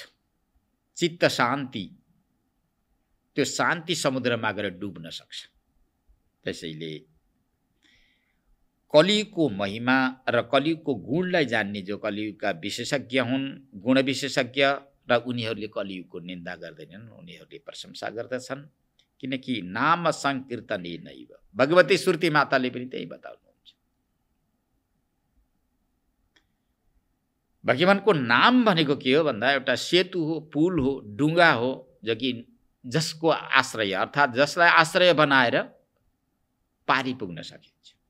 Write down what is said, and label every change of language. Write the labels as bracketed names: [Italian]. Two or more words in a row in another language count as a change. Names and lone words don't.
[Nepali] चित्त शान्ति, त्यो शान्ति समुद्रमा गएर डुब्न सक्छ। त्यसैले कलियुगको महिमा र कलियुगको गुणलाई जान्ने जो कलियुगका विशेषज्ञ हुन्, गुण विशेषज्ञ, र उनीहरूले कलियुगको निन्दा गर्दैनन्, उनीहरूले प्रशंसा गर्दछन्। किनकि [Sanskrit] नाम संकीर्तने नैव, [Nepali] भगवती श्रुति माताले पनि त्यही बताउनुहुन्छ। भगवानको नाम भनेको के हो भन्दा एउटा सेतु हो, पुल हो, डुङ्गा हो, जो कि जसको आश्रय अर्थात् जसलाई आश्रय बनाएर पारी पुग्न सकिन्छ।